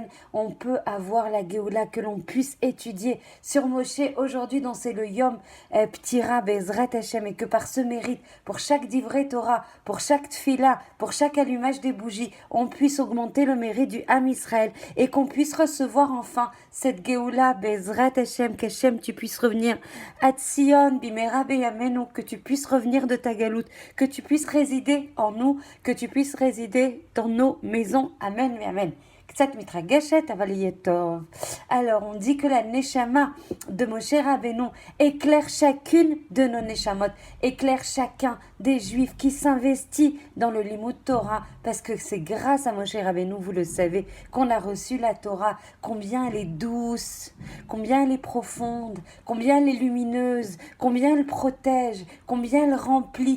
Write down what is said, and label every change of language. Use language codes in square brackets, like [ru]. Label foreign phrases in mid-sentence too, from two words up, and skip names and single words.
[fr] on peut avoir la Geoula, que l'on puisse étudier sur Moshe aujourd'hui dont c'est le [he] יום פטירה בעזרת השם, [fr] et que par ce mérite, pour chaque [he] דברי תורה, [fr] pour chaque tfila, pour chaque allumage des bougies, on puisse augmenter le mérite du [he] עם ישראל [fr] et qu'on puisse recevoir enfin cette [he] גאולה בעזרת השם, [fr] qu'Hashem tu puisses revenir à [he] ציון במהרה בימינו, [fr] que tu puisses revenir de ta galoute, que tu puisses résider en nous, que tu puisses résider dans nos maisons. Amen, amen. [he] קצת מתרגשת אבל יהיה טוב. [fr] Alors, on dit que la neshama de Moshe Rabbeinu éclaire chacune de nos neshamot, éclaire chacun des juifs qui s'investit dans le [he] לימוד תורה, [fr] parce que c'est grâce à Moshe Rabbeinu, vous le savez, qu'on a reçu la Torah, combien elle est douce, combien elle est profonde, combien elle est lumineuse, combien elle protège, combien elle remplit.